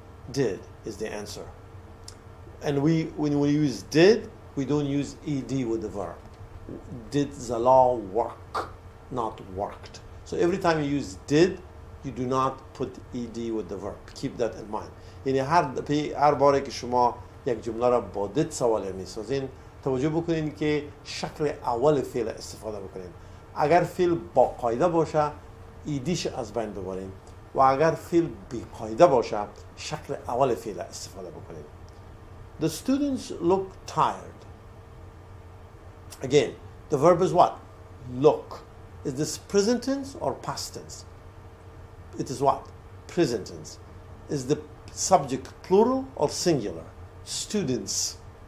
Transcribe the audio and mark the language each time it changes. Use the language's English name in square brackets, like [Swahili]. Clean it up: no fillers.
[English] Did is the answer. And when we use did, we don't use ed with the verb. Did Zalal work, not worked. So every time you use did, you do not put ed with the verb. Keep that in mind. [Persian] یعنی هر باره که شما یک جمله را با did سوال میسازین، توجه بکنین که شکل اول فعل استفاده بکنین. اگر فعل با قاعده باشه ایدیش از بین ببرین و اگر فعل بی قاعده باشه شکل اول فعل استفاده بکنین. [English] The students look tired. Again, the verb is what? Look. Is this present tense or past tense? It is what? Present tense. Is the subject plural or singular? Students.